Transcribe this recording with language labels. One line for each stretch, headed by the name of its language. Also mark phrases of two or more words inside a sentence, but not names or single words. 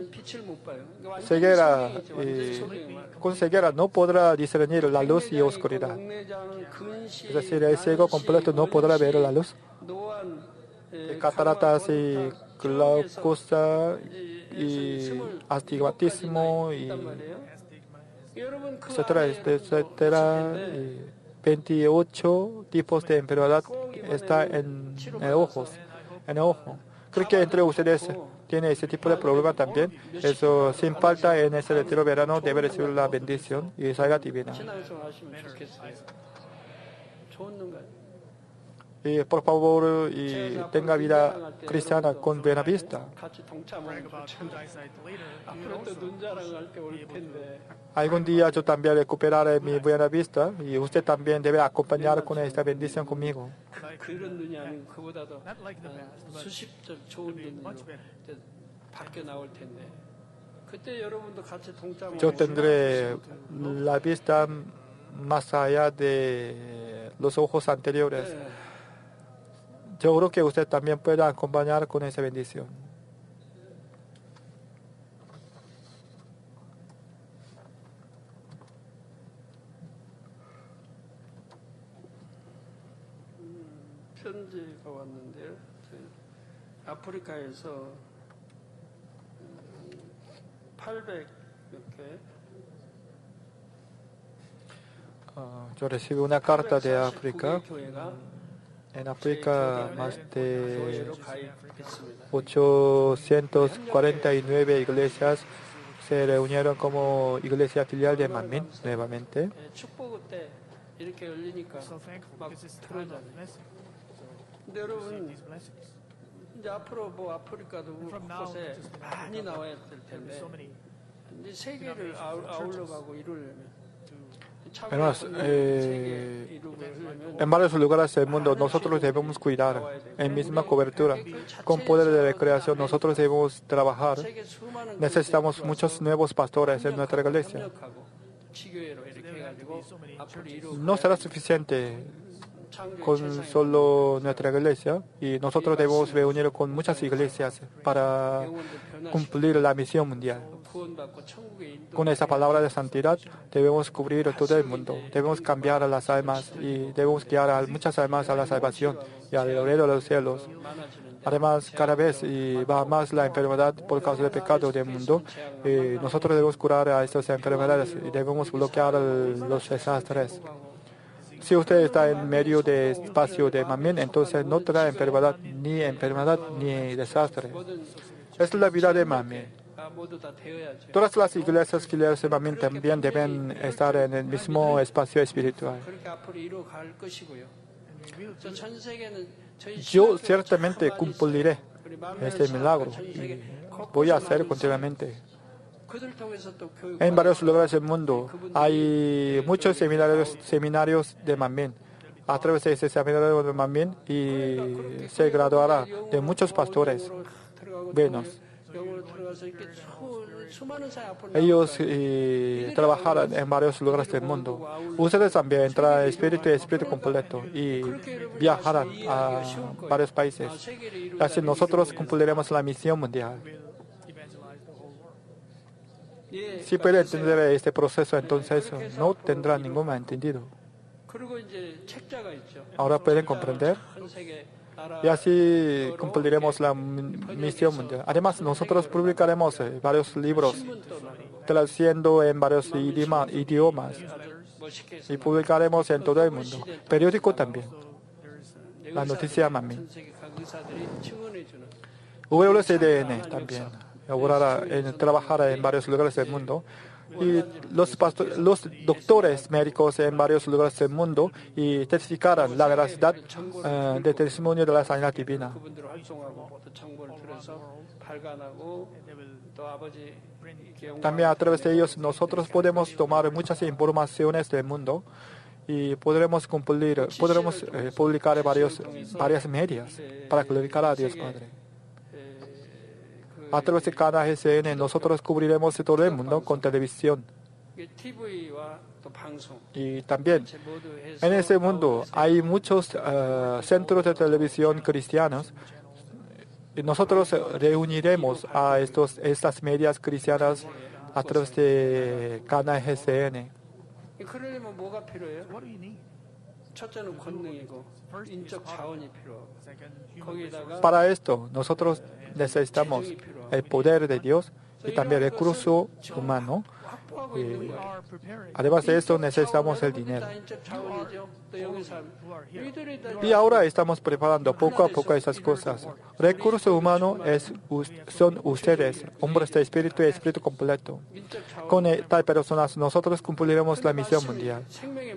Korean: 빛을 못 봐요. 그러니까
Spanish: Ceguera,
Korean: 완전히 소경이에요.
Spanish: con ceguera no podrá discernir la luz y oscuridad.
Korean: 녹내장, 근시,
Spanish: Es decir, el ciego completo no podrá ver la luz.
Korean: 노안,
Spanish: Cataratas y glaucosa y astigmatismo y
Korean: 여러분 그
Spanish: etcétera, etcétera. 28 tipos de enfermedad está en el ojo. Creo que entre ustedes tiene ese tipo de problema también. Eso, sin falta, en ese retiro verano debe recibir la bendición y salga divina.
Korean: 신앙생활 하시면 좋겠어요. 좋은 눈
Spanish: Y por favor, y tenga vida cristiana con buena vista.
Korean: 같이 동참하면
English: About
Korean: 좋죠.
English: good eyesight later.
Korean: 앞으로 또 눈자랑할 때 올 텐데
Spanish: Algún día yo también recuperaré mi buena vista y usted también debe acompañar con esta bendición conmigo.
Korean: 그런 눈이 아니고 그보다도
English: Not like the past, but
Korean: 수십적 좋은 눈으로 이제 밖에 나올 텐데 그때 여러분도 같이 동참하고
Spanish: Yo tendré la vista más allá de los ojos anteriores. Yo creo que usted también pueda acompañar con esa bendición.
Korean: 편지가 왔는데요. 아프리카에서 800 몇 개.
Spanish: yo recibí una carta de África.
Korean: 교회가
Spanish: En África, más de
Korean: 교회로 가입했습니다.
Spanish: 849 iglesias se reunieron como iglesia filial de Manmin nuevamente.
Korean: 축복을 때 이렇게 열리니까
English: So thankful
Korean: 막
English: because it's a time of
Korean: 들어오잖아요.
English: blessing.
Korean: 근데 여러분
English: These blessings.
Korean: 이제 앞으로 뭐 아프리카도
English: From now,
Korean: 곳곳에
English: just in
Korean: 많이
English: Africa,
Korean: 나와야 될
English: there'll be
Korean: 텐데
English: so many
Korean: 이제 세계를 아울러가고 이루려면
Spanish: Además,
Korean: 세계 이루고 하려면
Spanish: en varios lugares del mundo nosotros debemos cuidar en misma cobertura. Con poder de recreación nosotros debemos trabajar.
Korean: 세계 수많은
Spanish: Necesitamos muchos nuevos pastores en nuestra iglesia.
Korean: 협력하고 지교회로 이렇게 해가지고 앞으로 이루고
Spanish: No será suficiente
Korean: 창조의
Spanish: con
Korean: 세상에
Spanish: solo nuestra iglesia y nosotros debemos reunir con muchas iglesias para
Korean: 영혼들 변화시키고
Spanish: cumplir la misión mundial.
Korean: 구원받고 천국에 인도
Spanish: Con esa palabra de santidad debemos cubrir todo el mundo, debemos cambiar a las almas y debemos guiar a muchas almas a la salvación y al reino de los cielos.
Korean: 많아지는데
Spanish: Además, cada vez va más la enfermedad por causa del pecado del mundo. Nosotros debemos curar a estas enfermedades y debemos bloquear los desastres. Si usted está en medio de espacio de Manmin, entonces no trae enfermedad ni desastre. Esta es la vida de Manmin.
Korean: 모두 다 되어야죠.
Spanish: Todas las iglesias filiales de Manmin también deben estar en el mismo espacio espiritual.
Korean: 그렇게 앞으로 이루어갈 것이고요. 그래서 전 세계는 저희
Spanish: Yo
Korean: 신학교가
Spanish: ciertamente
Korean: 참 많이
Spanish: cumpliré
Korean: 있어요. 우리 만민의
Spanish: este milagro
Korean: 전
Spanish: y
Korean: 세계
Spanish: voy a
Korean: 곳곳에
Spanish: hacer
Korean: 많이
Spanish: continuamente.
Korean: 있어요. 그들 통해서 또 교육
Spanish: En varios lugares del mundo hay muchos seminarios de Manmin. A través de ese seminario de Manmin y se graduará de muchos pastores buenos.
Korean: 영으로 들어가서 이렇게 수많은 사람 앞으로
Spanish: Ellos trabajarán en varios lugares del mundo. Ustedes también entrarán espíritu y espíritu completo y viajarán a varios países.
Korean: 세계를 이루고
Spanish: Así nosotros cumpliremos la misión mundial.
English: evangelize the whole world.
Korean: 예,
Spanish: Si puede entender este proceso, entonces no tendrá ningún malentendido.
Korean: 그리고 이제 책자가 있죠.
Spanish: Ahora pueden comprender
Korean: 전 세계 나라
Spanish: y así cumpliremos la misión mundial. Además, nosotros publicaremos varios libros
Korean: 신문도 나누고
Spanish: traduciendo en varios idiomas
Korean: 멋있게 해서
Spanish: y publicaremos en todo el mundo. Periódico también. La noticia Manmin.
Korean: 전 세계 각 의사들이 증언해주는
Spanish: WCDN también trabajará en varios lugares del mundo. Y los doctores médicos en varios lugares del mundo y testificarán la veracidad del testimonio de la sanidad divina.
Korean: 그분들을 활동하고 또 정보를 들어서 발간하고 또 아버지 이렇게
Spanish: También a través de ellos nosotros podemos tomar muchas informaciones del mundo y podremos publicar varias medias para glorificar a Dios Padre. A través de cada GCN nosotros cubriremos todo el mundo con televisión.
Korean: TV와 또 방송
Spanish: Y también
Korean: 모두 해서
Spanish: en ese mundo hay muchos centros de televisión cristianos. Y nosotros reuniremos a estas medias cristianas a través de cada GCN.
Korean: 그러려면 뭐가 필요해요?
English: What do you need?
Korean: 첫째는 권능이고 인적 자원이 필요하고
English: Second, human
Korean: 거기에다가
Spanish: Para esto nosotros necesitamos el poder de Dios y también el recurso humano.
Korean: 확보하고 있는
English: we
Korean: 거예요.
English: are preparing.
Spanish: Además de esto necesitamos el dinero.
Korean: 다 인적 자원이죠. 또 여기 사람 이들이 다
Spanish: Y ahora estamos preparando poco a poco esas cosas. Recurso humano son ustedes, hombres de espíritu y espíritu completo.
Korean: 인적 자원
Spanish: Con tal personas nosotros cumpliremos la misión mundial.
Korean: 생명의